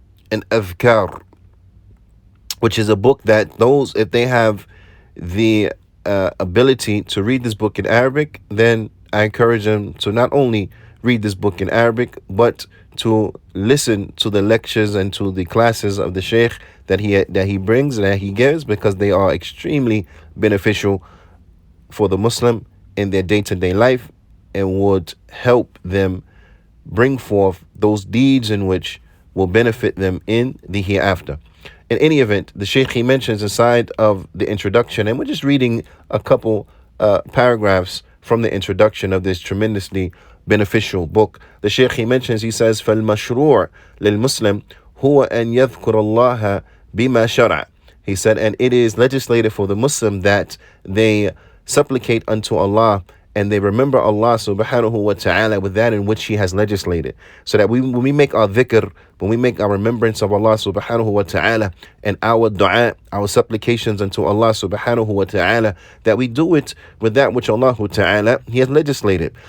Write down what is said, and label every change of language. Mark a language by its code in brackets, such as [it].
[en] and Adhkar, which is a book that those, if they have the ability to read this book in Arabic, then I encourage them to not only read this book in Arabic, but to listen to the lectures and to the classes of the Sheikh that he brings and that he gives, because they are extremely beneficial for the Muslim in their day-to-day life and would help them bring forth those deeds in which will benefit them in the hereafter. In any event, the Shaykh, he mentions inside of the introduction, and we're just reading a couple paragraphs from the introduction of this tremendously beneficial book. The Shaykh, he mentions, he says, [ar] فَالْمَشْرُوعُ لِلْمُسْلِمِ هُوَ أَنْ يَذْكُرَ اللَّهَ بِمَا شَرَعَ. [en] He said, and it is legislated for the Muslim that they supplicate unto Allah and they remember Allah subhanahu wa ta'ala with that in which He has legislated. So that when we make our dhikr, when we make our remembrance of Allah subhanahu wa ta'ala and our dua, our supplications unto Allah subhanahu wa ta'ala, that we do it with that which Allah ta'ala He has legislated.